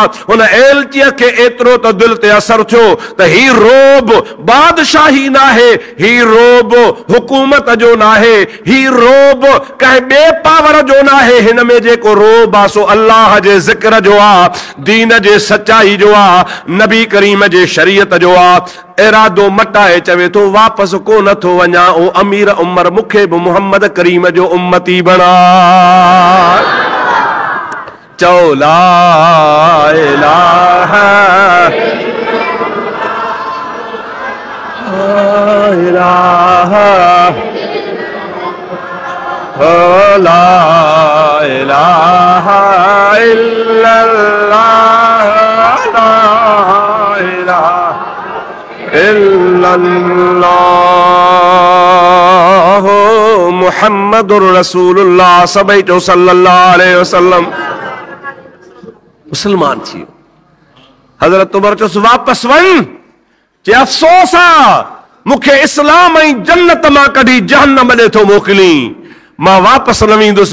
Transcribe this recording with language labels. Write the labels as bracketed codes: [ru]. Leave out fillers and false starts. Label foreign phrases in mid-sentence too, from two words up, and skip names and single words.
[sd] हुन एलचीअ खे एतिरो त दिलि ते असरु थियो त ही रोब बादशाही न आहे, ही रोब हुकूमत जो न आहे, ही रोब कंहिं ॿिए पावर जो न आहे, हिन में जेको रोब आहे सो अल्लाह जे ज़िक्र जो आहे, दीन जे सचाई जो आहे, नबी करीम जे शरीयत जो आहे। इरादो मटाए चवे थो वापसि कोन थो वञा, ओ अमीर उमर मूंखे बि मोहम्मद करीम जो उम्मती बणा। [ar] चओ لا إله إله لا إله إلا الله محمد رسول الله [sd] सभई चो [ar] صلى الله عليه وسلم. [sd] मुसलमान थी हज़रत उमर चयोसि वापसि वञ, जे अफ़सोस आहे मूंखे इस्लाम ऐं जन्नत मां कढी जहन्नम ॾे थो मोकिली, मां वापसि न वेंदुसि।